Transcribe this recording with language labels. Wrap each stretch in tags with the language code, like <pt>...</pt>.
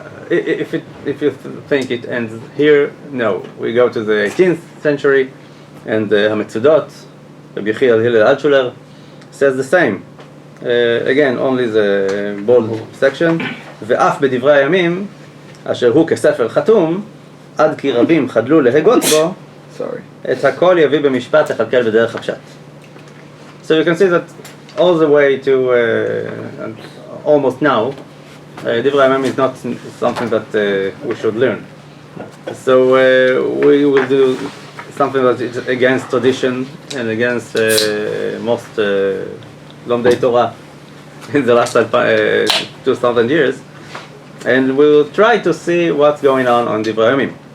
<en>If you think it ends here, no. We go to the 18th century and המצודות, רבי יחיאל הלל אלטשולר says the same. Again, only the bold section.</en> <he>ואף בדברי הימים אשר הוא כספר חתום עד כי רבים חדלו להגות בו את הכל יביא במשפט לכלכל בדרך הפשט.</he> <en>So you can see that all the way to almost now, דברי הימים is not something that we should learn. So we will do something that is against tradition and against most לומדי Torah in the last 2,000 years, and we'll try to see what's going on דברי הימים.</en>